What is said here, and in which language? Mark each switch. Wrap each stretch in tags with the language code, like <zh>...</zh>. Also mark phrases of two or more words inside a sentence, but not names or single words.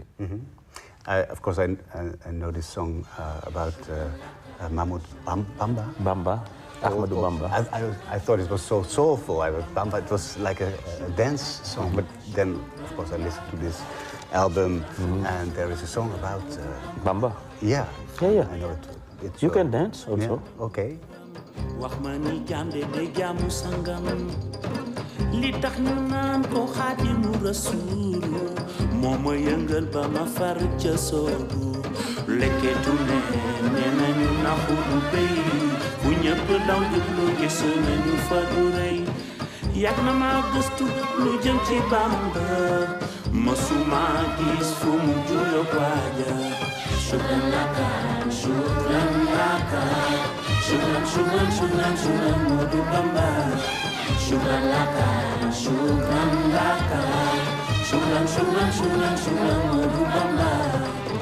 <en>Of course, I know this song about Amadou Bamba. Amadou Bamba. I thought it was so soulful. Bamba, it was like a dance song. But then, of course, I listened to this album, and there is a song about Bamba. Yeah. Yeah. I know it. You can dance also. Yeah? Okay.</en> <wo>li tax ñu naan ko Xaadimu Rasuul moo ma yëngal ba ma far ca soobu lekketu ne nee nañu naxu du béy bu ñëpp daw jublu gis nañu fa du rëy yàgg na ma gëstu lu jëm ci Bamba mësuma gis fu mu juyoo waaja</wo> <ar>شكرا لك شكرا لك شكرا شكرا شكرا شكرا</ar> <wo>Moodu Bamba</wo> <ar>شكرا لك، شكرا لك، شكرا، شكرا، شكرا، شكرا,</ar> <wo>Moodu Bamba.</wo>